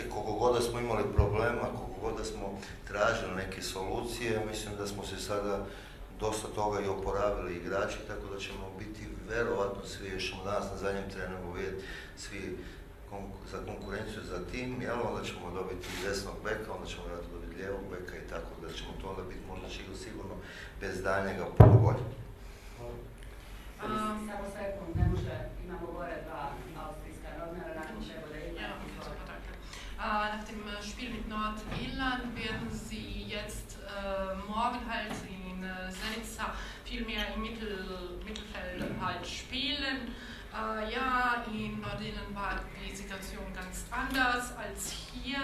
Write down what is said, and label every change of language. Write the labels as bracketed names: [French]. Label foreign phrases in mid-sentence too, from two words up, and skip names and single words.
[Bosnian] Koliko god da smo imali problema, koliko god da smo tražili neke solucije, mislim da smo se sada dosta toga i oporavili igrači, tako da ćemo biti verovatno svi, još ćemo danas na zadnjem treningu vidjeti svi za konkurenciju za tim, onda ćemo dobiti desnog beka, onda ćemo vjerojatno dobiti lijevog beka i tako da ćemo to onda biti možda sigurno bez daljnjega puno bolje. Samo sekund, ne može, imamo gore 2 austrijska novinara, nakon čega da imamo. [German] Nach dem Spiel mit Nordirland werden sie jetzt morgen halt in Zenica viel mehr im Mittelfeld halt spielen. Ja, in Nordirland war die Situation ganz anders als hier.